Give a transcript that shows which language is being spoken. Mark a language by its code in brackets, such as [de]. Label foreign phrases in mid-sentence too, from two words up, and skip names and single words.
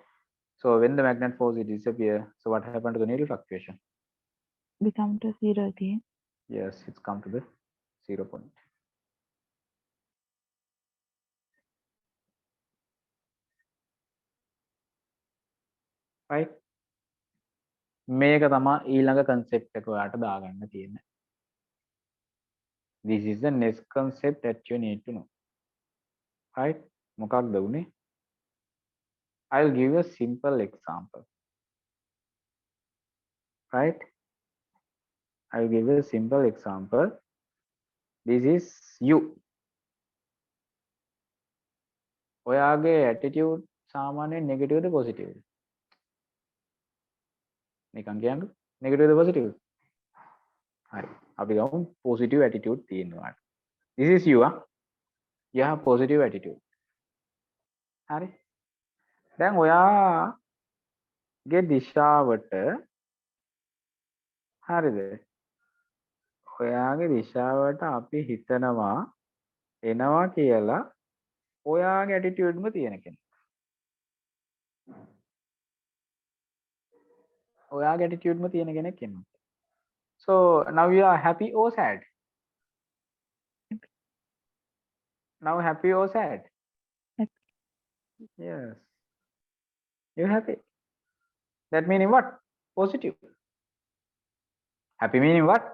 [en] So when the magnet force is disappear, so what happened to the needle fluctuation? Become to 0 again. Yes, it's come to the 0 point. Right? [si] මේක තමයි ඊළඟ concept එක ඔයාලට දාගන්න තියෙන්නේ. [en] This is the next concept that you need to know. Right? [si] මොකක්ද උනේ? [en] I'll give you a simple example. Right? I'll give you a simple example. This is you. [si] ඔයාගේ attitude සාමාන්‍යයෙන් negative ද positive ද? නිකන් කියන්නකො negative ද positive ද? හරි. අපි ගමු [en] positive attitude [si] තියෙනවා. [en] This is you. You have positive attitude. [si] හරි. දැන් ඔයාගේ දිශාවට හරිද? ඔයාගේ දිශාවට අපි හිතනවා එනවා කියලා ඔයාගේ ඇටිටියුඩ්ම තියෙන කෙනෙක්. ඔයාගේ ඇටිටියුඩ්ම තියෙන කෙනෙක් ඉන්නවා. [en] So now you are happy or sad? Now happy or sad? Happy. Yes. You happy. That meaning what? Positive. Happy meaning what?